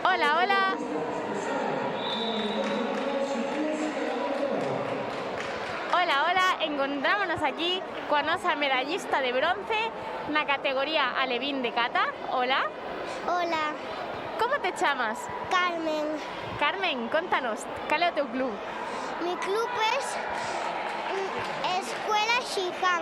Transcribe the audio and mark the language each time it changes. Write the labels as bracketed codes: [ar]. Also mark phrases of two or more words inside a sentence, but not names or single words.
[gl] Hola, hola. Hola, hola. Encontrámonos aquí con nosa medallista de bronce na categoría alevín de kata. Hola. Hola, Como te chamas? Carmen. Carmen, contanos, cal é o teu club? [es] Mi club es Escuela Shihan.